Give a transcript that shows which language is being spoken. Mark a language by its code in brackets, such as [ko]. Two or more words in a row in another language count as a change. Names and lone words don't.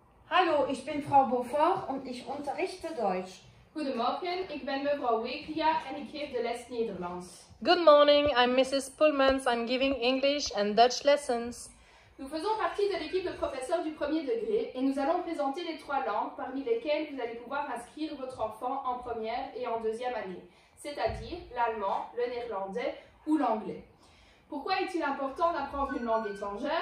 [de] Hallo, ich bin Frau Beaufort und ich unterrichte Deutsch. [nl] Goedemorgen, ik ben mevrouw Weklia en ik geef de les Nederlands. [en] Good morning, I'm Mrs. Pullmans. I'm giving English and Dutch lessons. [fr] Nous faisons partie de l'équipe de professeurs du premier degré et nous allons présenter les 3 langues parmi lesquelles vous allez pouvoir inscrire votre enfant en première et en deuxième année, c'est-à-dire l'allemand, le néerlandais ou l'anglais. Pourquoi est-il important d'apprendre une langue étrangère?